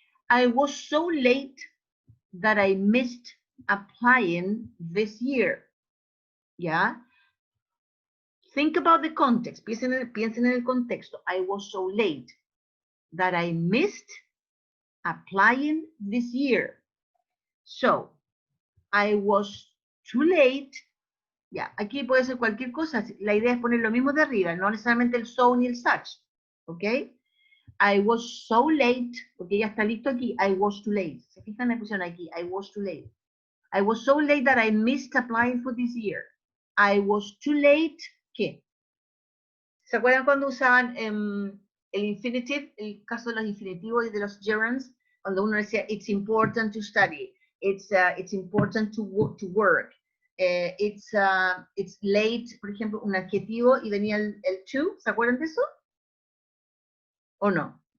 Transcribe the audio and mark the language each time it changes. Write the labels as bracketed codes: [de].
[en] I was so late that I missed applying this year. Yeah. Think about the context. [es] Piensen en el contexto. [en] I was so late that I missed applying this year. So, I was too late. [es] Ya, aquí puede ser cualquier cosa. La idea es poner lo mismo de arriba, no necesariamente el so ni el such. ¿Ok? [en] I was so late, [es] porque ya está listo aquí. [en] I was too late. [es] ¿Se fijan la pusieron aquí? [en] I was too late. I was so late that I missed applying for this year. I was too late. [es] ¿Qué? ¿Se acuerdan cuando usaban el infinitive, el caso de los infinitivos y de los gerunds? Cuando uno decía, [en] it's important to study. It's important to work. It's late, [es] por ejemplo, un adjetivo y venía el to. ¿Se acuerdan de eso? ¿O no?